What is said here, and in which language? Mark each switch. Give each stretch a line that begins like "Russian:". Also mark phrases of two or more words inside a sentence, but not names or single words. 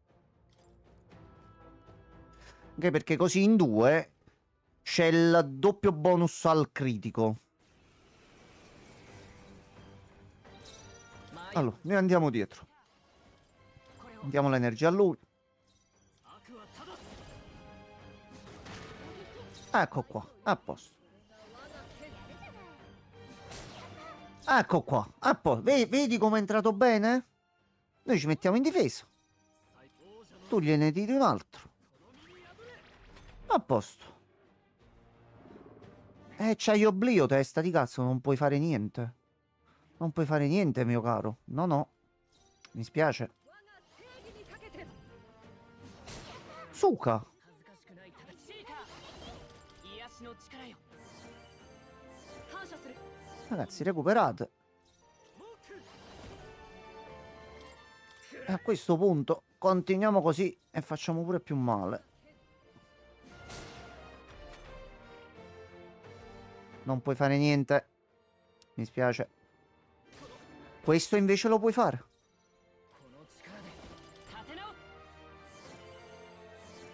Italian: Anche perché così in 2 c'è il doppio bonus al critico. Allora, noi andiamo dietro.
Japanese: これを
Italian: Diamo l'energia a lui.
Japanese: 悪はただ
Italian: Ecco qua, a posto.
Japanese: 我が剣
Italian: Ecco qua, a posto. Vedi come è entrato bene? Noi ci mettiamo in difesa.
Japanese: 最王者の
Italian: Tu gliene tiri un altro.
Japanese: この身に破れ
Italian: A posto. C'hai oblio, testa di cazzo, non puoi fare niente. Non puoi fare niente, mio caro. No, no. Mi spiace.
Japanese: 我が正義にかけて
Italian: Suka.
Japanese: 恥ずかしくない正しいか癒しの力よ感謝する
Italian: Ragazzi, recuperate. E a questo punto continuiamo così e facciamo pure più male. Non puoi fare niente. Mi spiace. Questo invece lo puoi fare.
Japanese: この力で立て直す